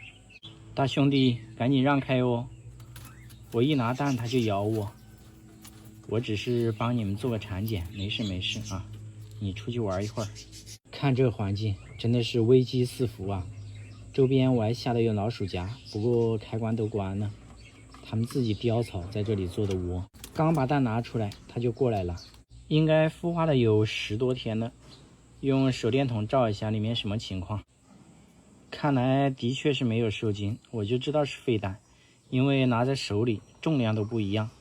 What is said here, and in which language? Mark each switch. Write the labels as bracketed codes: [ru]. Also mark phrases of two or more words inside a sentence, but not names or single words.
[zh] 大兄弟，趕緊讓開哦！我一拿蛋它就咬我。我只是幫你們做個產檢，沒事沒事啊。你出去玩一會兒。看這個環境，真的是危機四伏啊！周邊我還下了有老鼠夾，不過開關都關了。它們自己叼草在這裡做的窩，剛把蛋拿出來，它就過來了。應該孵化了有10多天了。用手電筒照一下裡面什麼情況。看來的確是沒有受精，我就知道是廢蛋，因為拿在手裡重量都不一樣。